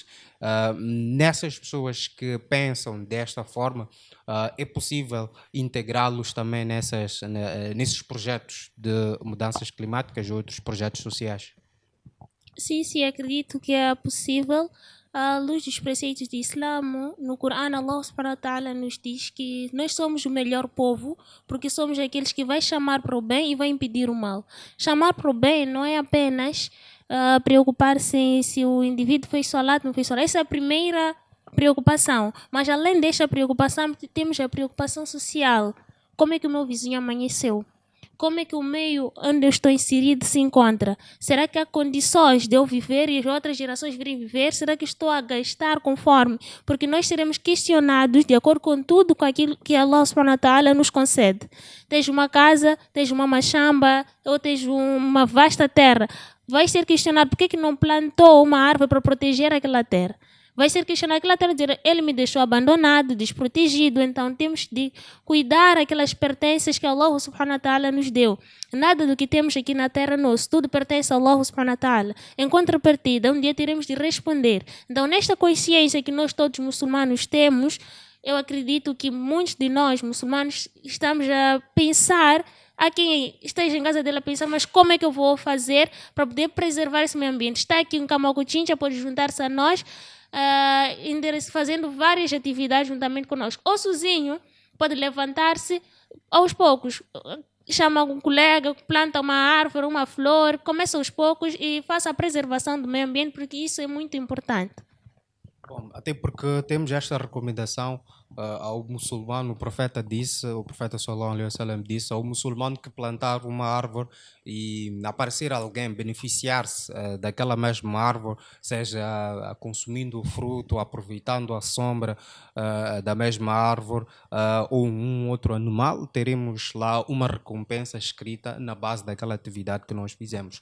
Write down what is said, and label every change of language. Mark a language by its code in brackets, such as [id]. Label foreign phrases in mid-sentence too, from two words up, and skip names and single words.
[pt] Nessas pessoas que pensam desta forma, é possível integrá-los também nesses projetos de mudanças climáticas e outros projetos sociais? Sim, acredito que é possível. À luz dos preceitos do Islã, no Corão, Allah [ar] سبحانه وتعالى [pt] nos diz que nós somos o melhor povo porque somos aqueles que vai chamar para o bem e vai impedir o mal. Chamar para o bem não é apenas preocupar-se se o indivíduo fez salat ou não fez salat. Essa é a primeira preocupação. Mas além desta preocupação, temos a preocupação social. Como é que o meu vizinho amanheceu? Como é que o meio onde eu estou inserido se encontra? Será que há condições de eu viver e as outras gerações virem viver? Será que estou a gastar conforme? Porque nós seremos questionados de acordo com tudo com aquilo que Allah [ar] سبحانه وتعالى [pt] nos concede. Tens uma casa, tens uma machamba ou tens uma vasta terra. Vais ser questionado por que não plantou uma árvore para proteger aquela terra. Vai ser questionado aquela terra, dizer, ele me deixou abandonado, desprotegido, então temos de cuidar aquelas pertences que Allah [ar] سبحانه وتعالى [pt] nos deu. Nada do que temos aqui na terra nosso, tudo pertence a Allah [ar] سبحانه وتعالى. [pt] Em contrapartida, um dia teremos de responder. Então, nesta consciência que nós todos muçulmanos temos, eu acredito que muitos de nós muçulmanos estamos a pensar. Há quem esteja em casa dele a pensar, mas como é que eu vou fazer para poder preservar esse meio ambiente? Está aqui um Camacochincha, pode juntar-se a nós, fazendo várias atividades juntamente conosco. Ou sozinho, pode levantar-se aos poucos, chama algum colega, planta uma árvore, uma flor, começa aos poucos e faça a preservação do meio ambiente, porque isso é muito importante. Bom, até porque temos esta recomendação ao muçulmano, o profeta [ar] صلى الله عليه وسلم [pt] disse, ao muçulmano que plantar uma árvore e aparecer alguém, beneficiar-se daquela mesma árvore, seja consumindo o fruto, aproveitando a sombra da mesma árvore ou um outro animal, teremos lá uma recompensa escrita na base daquela atividade que nós fizemos.